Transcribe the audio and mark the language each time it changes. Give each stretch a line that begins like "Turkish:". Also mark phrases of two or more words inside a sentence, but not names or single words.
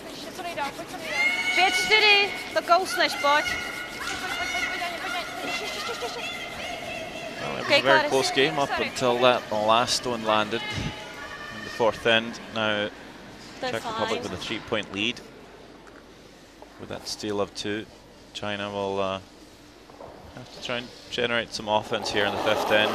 Czech: co nejdál, pojď co nejdál. 5-4, to kousneš, pojď.
English: Well, it was Okay, a very Gladys. close game up until that last stone landed in the fourth end. Now Czech Republic with a 3-point lead. With that steal of 2, China will have to try and generate some offense here in the fifth end.